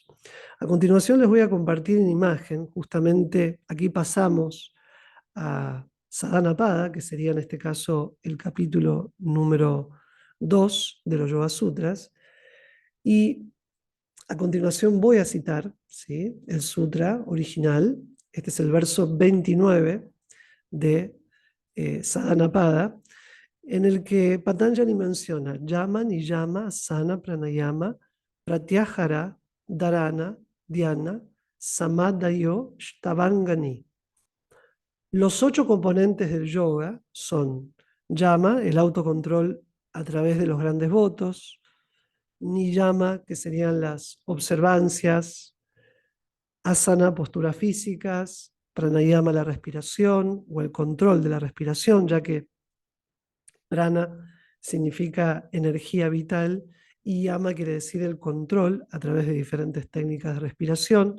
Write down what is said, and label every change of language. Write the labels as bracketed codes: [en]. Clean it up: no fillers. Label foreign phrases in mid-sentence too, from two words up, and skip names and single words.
[es] A continuación les voy a compartir en imagen, justamente aquí pasamos a Sadhana Pada, que sería en este caso el capítulo número 2 de los Yoga Sutras, y a continuación voy a citar, ¿sí?, el sutra original. Este es el verso 29 de Sadhana Pada, en el que Patanjali menciona [sa] Yama, Niyama, Asana, Pranayama, Pratyahara, Dharana, Dhyana, Samadhayo, Shtavangani. [es] Los 8 componentes del yoga son Yama, el autocontrol a través de los grandes votos; Niyama, que serían las observancias; Asana, posturas físicas; Pranayama, la respiración o el control de la respiración, ya que prana significa energía vital y yama quiere decir el control a través de diferentes técnicas de respiración.